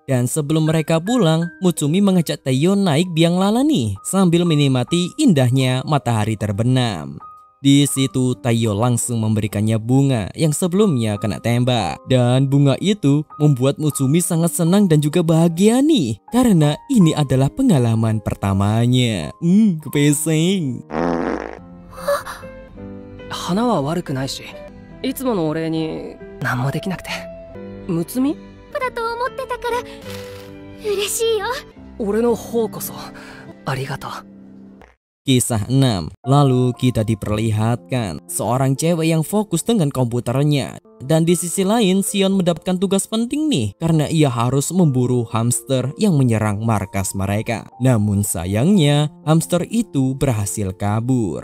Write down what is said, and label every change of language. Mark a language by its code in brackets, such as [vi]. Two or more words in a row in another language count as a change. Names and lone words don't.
[id] Dan sebelum mereka pulang, Mutsumi mengajak Taiyo naik biang lala nih sambil menikmati indahnya matahari terbenam. Di situ Taiyo langsung memberikannya bunga yang sebelumnya kena tembak. Dan bunga itu membuat Mutsumi sangat senang dan juga bahagia nih, karena ini adalah pengalaman pertamanya. Kepesing. [ja] 花は悪くないし、いつものお礼に何もできなくて。むつみ？だと思ってたから嬉しいよ。俺の方こそありがとう。 [id] Kisah 6. Lalu kita diperlihatkan seorang cewek yang fokus dengan komputernya. Dan di sisi lain Sion mendapatkan tugas penting nih, karena ia harus memburu hamster yang menyerang markas mereka. Namun sayangnya hamster itu berhasil kabur.